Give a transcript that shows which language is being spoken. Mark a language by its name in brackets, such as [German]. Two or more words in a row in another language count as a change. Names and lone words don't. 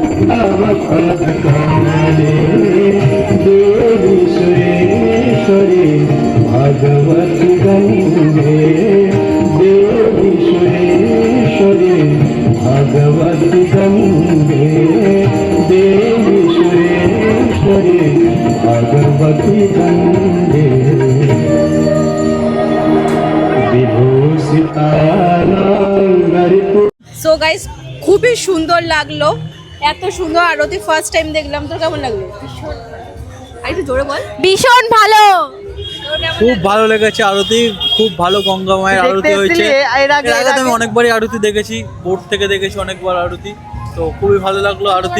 [Sanskrit] भवपदकमले देवी सुरेश्वरी भगवती गंगे देवी सुरेश्वरी भगवती गंगे देवी सुरेश्वरी भगवती गंगे विभूषितालंकरित [English] so guys [Bangla] খুবই সুন্দর লাগলো, এত সুন্দর আরতি [English] first time [Bangla] দেখলাম। তোর কেমন লাগলো? আর একটু জোরে বল। ভীষণ ভালো। খুব ভালো লেগেছে আরতি, খুব ভালো গঙ্গা মায়ের আরতি হয়েছে। এর আগে তো আমি অনেকবারই আরতি দেখেছি, বোর্ড থেকে দেখেছি অনেকবার আরতি, তো খুবই ভালো লাগলো আরতি।